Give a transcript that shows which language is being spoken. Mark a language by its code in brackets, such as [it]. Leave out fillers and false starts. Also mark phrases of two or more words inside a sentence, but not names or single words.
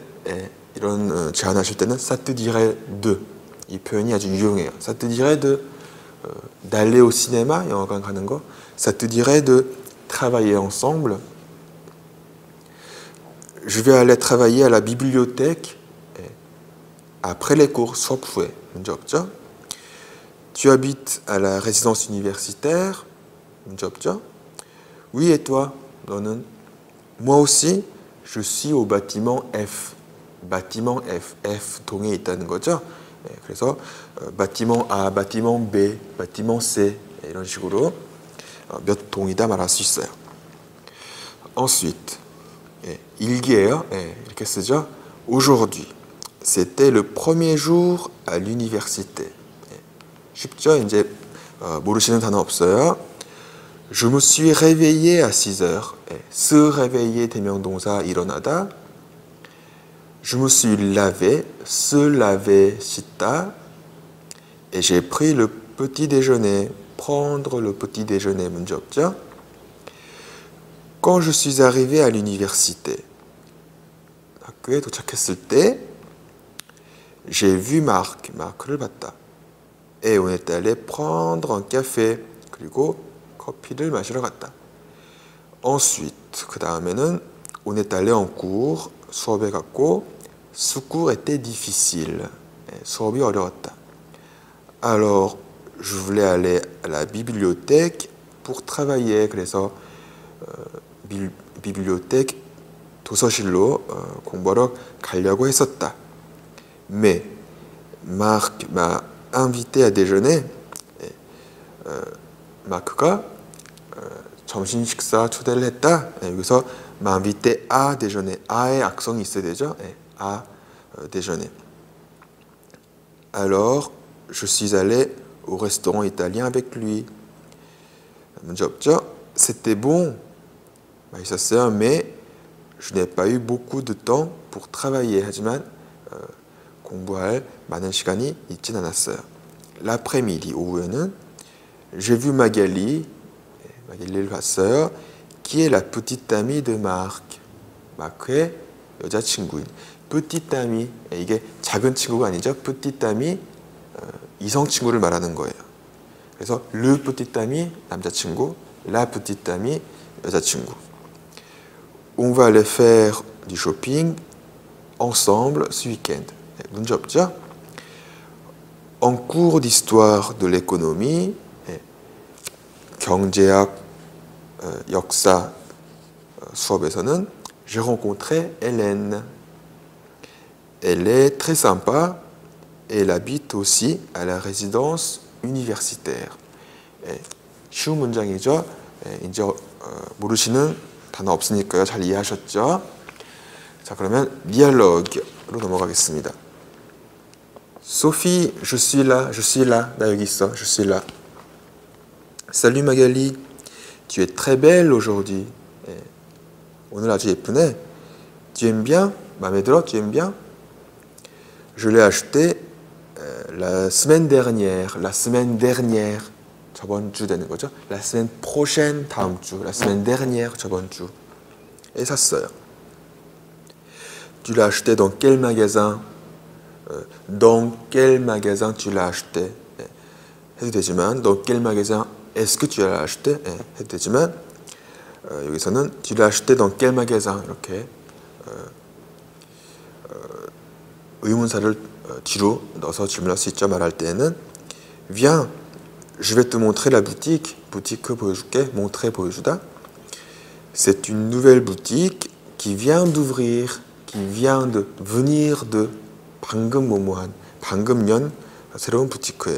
[ko] 이런 제안하실 때는 [fr] ça te dirait de [ko] 이 표현이 아주 유용해요. [fr] Ça te dirait de d'aller au cinéma [ko] 영화관 가는 거. [fr] Ça te dirait de travailler ensemble. Je vais aller travailler à la bibliothèque après les cours. [ko] 수업 후에. 문제 없죠? [fr] Tu habites à la résidence universitaire. [ko] 문제 없죠? [fr] Oui, et toi? 너는? Moi aussi, je suis au bâtiment F. bâtiment F. [ko] F 동에 있다는 거죠. 그래서 [fr] bâtiment A, bâtiment B, bâtiment C [ko] 이런 식으로 몇 동이다 말할 수 있어요. Ensuite, 일기예요. 이렇게 쓰죠. [fr] Aujourd'hui, c'était le premier jour à l'université. [ko] 쉽죠? 이제 모르시는 단어 없어요. [fr] Je me suis réveillé à 6h. se réveiller [ko] 대명동사 일어나다. [fr] Je me suis lavé, se laver, 씻다. Et j'ai pris le petit déjeuner. prendre le petit déjeuner. [ko] 문제 없죠? [fr] Quand je suis arrivé à l'université. [ko] 학교에 도착했을 때 [fr] j'ai vu Marc. [ko] 마크를 봤다. [fr] Et on est allé prendre un café. [ko] 그리고 커피를 마시러 갔다. [fr] Ensuite, [ko] 그 다음에는 [fr] on est allé en cours. [ko] 수업에 갔고 [fr] ce cours était difficile. [ko] 수업이 어려웠다. [fr] Alors, je voulais aller à la bibliothèque pour travailler. [ko] 그래서 bibliothèque 도서실로 공부하러 가려고 했었다. [fr] Mais Marc m'a invité à déjeuner. [ko] 마크가 점심 식사 초대를 했다. [fr] 여기서 m'a invité à déjeuner. [ko] 아의 악성이 있어야 되죠. [fr] à déjeuner. Alors, je suis allé au restaurant italien avec lui. [ko] 문제 없죠? [fr] C'était bon. [ko] 맛있었어요. [fr] Mais je n'ai pas eu beaucoup de temps pour travailler. [ko] 하지만 공부할 많은 시간이 있진 않았어요. [fr] L'après-midi, 오후에는 j'ai vu Magali. [ko] 마길리를 봤어요. [fr] Qui est la petite amie de Marc. [ko] 마크의 여자친구인. [fr] petite amie. [ko] 이게 작은 친구가 아니죠. [fr] petite amie. [ko] 이성 친구를 말하는 거예요. [fr] 그래서 le petit ami 남자친구, la petite amie 여자친구. On va aller faire du shopping ensemble ce week-end. [ko] 문제 없죠? [fr] En cours d'histoire de l'économie, [ko] 경제학 역사 수업에서는 [fr] j'ai rencontré Hélène. Elle est très sympa et elle habite aussi à la résidence universitaire. [ko] 쉬운 문장이죠. 이제 모르시는 단어 없으니까요. 잘 이해하셨죠? 자, 그러면 dialogue로 넘어가겠습니다. [fr] Sophie, je suis là, je suis là. [ko] 나 여기 있어, [fr] je suis là. Salut Magali, tu es très belle aujourd'hui. [ko] 오늘 아주 예쁘네. [fr] Tu aimes bien? [ko] 마음에 들어? [fr] Tu aimes bien? Je l'ai acheté la semaine dernière. La semaine dernière. [ko] 저번 주 되는 거죠. [fr] La semaine prochaine, [ko] 다음 주. [fr] La semaine dernière, [ko] 저번 주에 샀어요. [fr] Tu l'as acheté dans quel magasin? Dans quel magasin tu l'as acheté? [ko] 해도 되지만 [fr] dans quel magasin est-ce que tu l'as acheté? [ko] 해도 되지만 여기서는 [fr] tu l'as acheté dans quel magasin? [ko] 이렇게 의문사를 뒤로 넣어서 질문할 수 있죠. 말할 때는 [fr] Viens, je vais te montrer la boutique. [ko] boutique 보여줄게. montrer 보여주다. [fr] C'est une nouvelle boutique qui vient d'ouvrir. qui vient de venir de [ko] 방금 뭐뭐한 방금 연 새로운 부티크예요.